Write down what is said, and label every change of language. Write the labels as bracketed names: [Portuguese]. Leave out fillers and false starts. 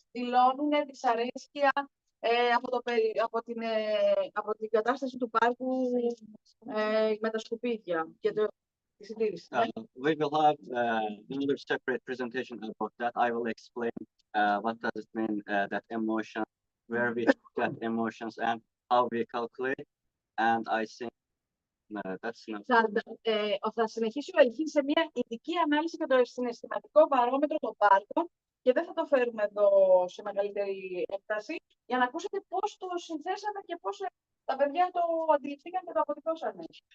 [Greek] Δηλώνουν δυσαρέσκεια από την κατάσταση του πάρκου με τα σκουπίδια και τη συντήρηση. [English] We will have another separate presentation about that. I will explain what does it mean, that emotion, where we get emotions and how we calculate. And I think that's enough. [Greek] Θα συνεχίσει ο Ελχής σε μια ειδική ανάλυση για το συναισθηματικό βαρόμετρο των πάρκων και δεν θα το φέρουμε εδώ σε μεγαλύτερη έκταση για να ακούσετε πώς το συνθέσαμε και πώς τα παιδιά το αντιληφθήκαν και το αποτυπώσανε.